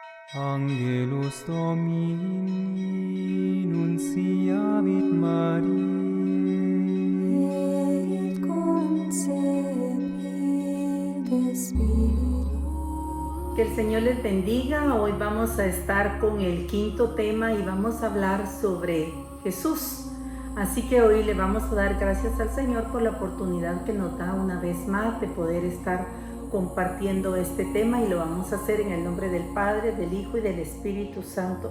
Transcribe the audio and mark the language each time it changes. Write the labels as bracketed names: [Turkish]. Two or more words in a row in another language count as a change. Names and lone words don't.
[Latin] Angelus Domini nunciavit Mariae, et concepit de Spiritu. [Spanish] Que el Señor les bendiga. Hoy vamos a estar con el quinto tema y vamos a hablar sobre Jesús. Así que hoy le vamos a dar gracias al Señor por la oportunidad que nos da una vez más de poder estar compartiendo este tema, y lo vamos a hacer en el nombre del Padre, del Hijo y del Espíritu Santo.